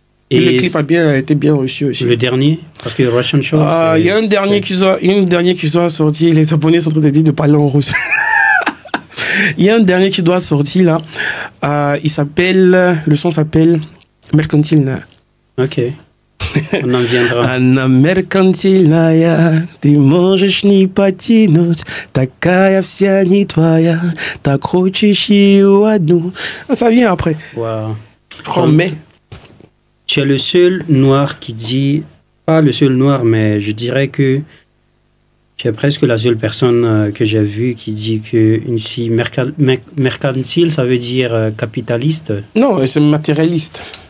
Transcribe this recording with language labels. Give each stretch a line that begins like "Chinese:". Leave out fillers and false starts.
French: Et le clip a été bien reçu aussi. Le dernier? Parce que Russian Show... Il y a un dernier qui doit sortir. Les Japonais sont en train de dire de parler en russe. Il y a un dernier qui doit sortir là. Il s'appelle... Le son s'appelle Mercantile. Ok. On en viendra.
Russian: Она меркантильная, ты можешь не потянуть, такая вся не твоя, так хочешь ее одну.
French: Ça vient après. Wow. Mais tu es le seul noir qui dit, pas le seul noir, mais je dirais que tu es presque la seule personne que j'ai vue qui dit qu'une fille mercantile, ça veut dire capitaliste. Non, c'est matérialiste.